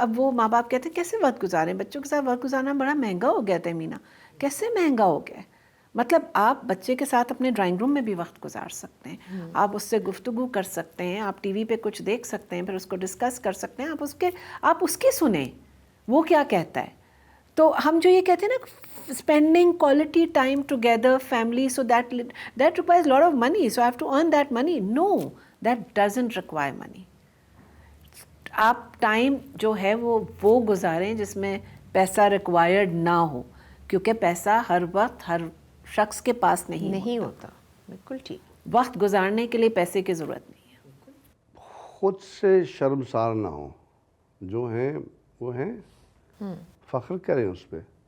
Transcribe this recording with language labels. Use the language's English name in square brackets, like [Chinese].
[Urdu] اب وہ ماں باپ کہتے ہیں کیسے وقت گزاریں, بچوں کے ساتھ وقت گزارنا بڑا مہنگا ہو گیا تہمینہ. کیسے مہنگا ہو گیا؟ مطلب آپ بچے کے ساتھ اپنے ڈرائنگ روم میں بھی وقت گزار سکتے ہیں, آپ اس سے گفتگو کر سکتے ہیں, آپ ٹی وی پہ کچھ دیکھ سکتے ہیں, پھر اس کو ڈسکس کر سکتے ہیں, آپ اس کی سنیں وہ کیا کہتا ہے. تو ہم جو یہ کہتے ہیں نا [English] spending quality time together, family, so that requires a lot of money, so I have to earn that money. No, that doesn't require money. [Urdu] آپ ٹائم جو ہے وہ گزاریں جس میں پیسہ ریکوائرڈ نہ ہو، کیونکہ پیسہ ہر وقت ہر شخص کے پاس نہیں ہوتا. بالکل ٹھیک. وقت گزارنے کے لیے پیسے کی ضرورت نہیں ہے. خود سے شرمسار نہ ہوں، جو ہیں وہ ہیں، فخر کریں اس پہ.